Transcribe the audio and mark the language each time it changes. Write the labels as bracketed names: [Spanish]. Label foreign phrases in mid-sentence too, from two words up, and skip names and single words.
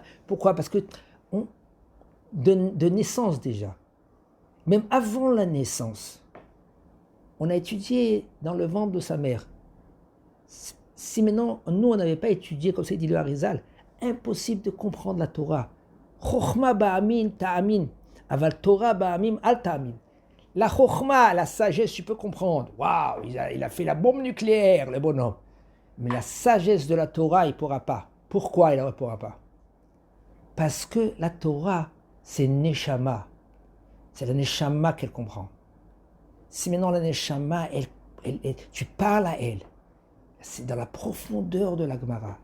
[French] Pourquoi? Parce que de naissance déjà, même avant la naissance, on a étudié dans le ventre de sa mère. Si maintenant, nous, on n'avait pas étudié, comme c'est dit le Harizal, impossible de comprendre la Torah. [Hebrew] חכמה באמין תאמין, אבל תורה באמים אל תאמין. [French] La chochma, la sagesse, tu peux comprendre. Waouh, il a fait la bombe nucléaire, le bonhomme. Mais la sagesse de la Torah, il ne pourra pas. Pourquoi il ne pourra pas? Parce que la Torah, c'est Neshama. C'est la Neshama qu'elle comprend. Si maintenant la Neshama, tu parles à elle, c'est dans la profondeur de la Gemara.